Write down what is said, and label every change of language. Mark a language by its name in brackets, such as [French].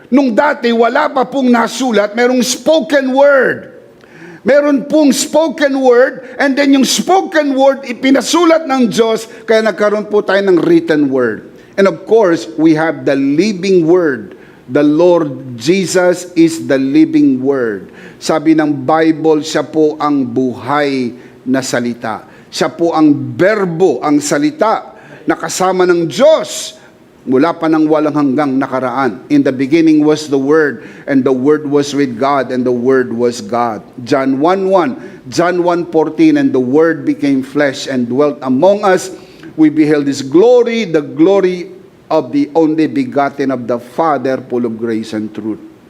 [Filipino] Nung dati, wala pa pong nasulat, merong spoken word. Meron pong spoken word, and then yung spoken word, ipinasulat ng Diyos, kaya nagkaroon po tayo ng written word. [English] And of course, we have the living word. The Lord Jesus is the living word. [Filipino] Sabi ng Bible, siya po ang buhay na salita. Siya po ang berbo, ang salita, nakasama ng Diyos mula pa ng walang hanggang nakaraan. [English] In the beginning was the Word, and the Word was with God, and the Word was God. John 1:1, John 1:14, and the Word became flesh and dwelt among us. We beheld His glory, the glory of the only begotten of the Father, full of grace and truth.